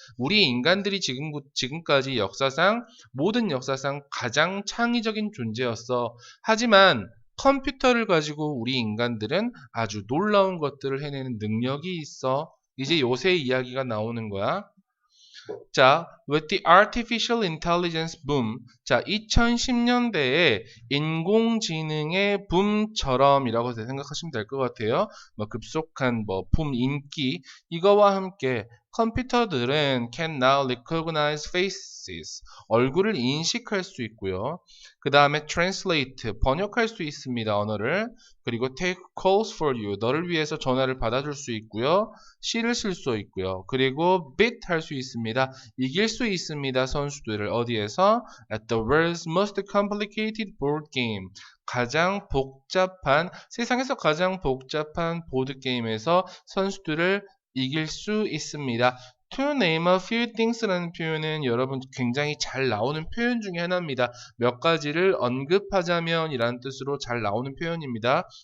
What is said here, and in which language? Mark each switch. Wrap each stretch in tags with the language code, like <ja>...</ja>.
<ko>우리 인간들이 지금까지 역사상 모든 역사상 가장 창의적인 존재였어. 하지만 컴퓨터를 가지고 우리 인간들은 아주 놀라운 것들을 해내는 능력이 있어. 이제 요새 이야기가 나오는 거야.</ko> <en>자, with the artificial intelligence boom.</en> <ko>자, 2010년대에 인공지능의 붐처럼이라고 생각하시면 될 것 같아요. 뭐 급속한 붐 인기 이거와 함께 컴퓨터들은</ko> <en>can now recognize faces.</en> <ko>얼굴을 인식할 수 있고요. 그 다음에 translate 번역할 수 있습니다. 언어를. 그리고</ko> <en>take calls for you.</en> <ko>너를 위해서 전화를 받아줄 수 있고요. 시를 쓸 수 있고요. 그리고 beat 할 수 있습니다. 이길 수 있습니다. 선수들을 어디에서?</ko> <en>At the world's most complicated board game.</en> <ko>가장 복잡한 세상에서 가장 복잡한 보드 게임에서 선수들을 이길 수 있습니다.</ko> <en>To name a few things</en> <ko>라는 표현은 여러분 굉장히 잘 나오는 표현 중에 하나입니다. 몇 가지를 언급하자면 이라는 뜻으로 잘 나오는 표현입니다.</ko>